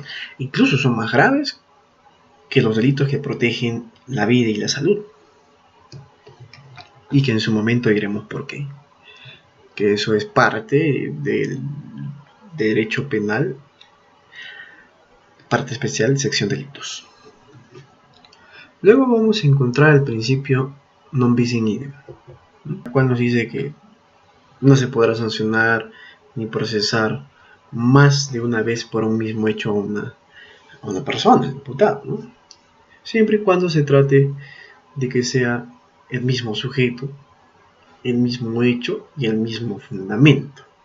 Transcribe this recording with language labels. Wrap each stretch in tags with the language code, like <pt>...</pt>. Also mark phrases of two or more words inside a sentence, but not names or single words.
<es>Incluso son más graves que los delitos que protegen la vida y la salud. Y que en su momento diremos por qué. Que eso es parte del derecho penal, parte especial, sección delitos. Luego vamos a encontrar el principio</es> <la>non bis in idem,</la> <es>el cual nos dice que no se podrá sancionar ni procesar más de una vez por un mismo hecho a una persona, al imputado, ¿no? Siempre y cuando se trate de que sea el mismo sujeto, el mismo hecho y el mismo fundamento.</es>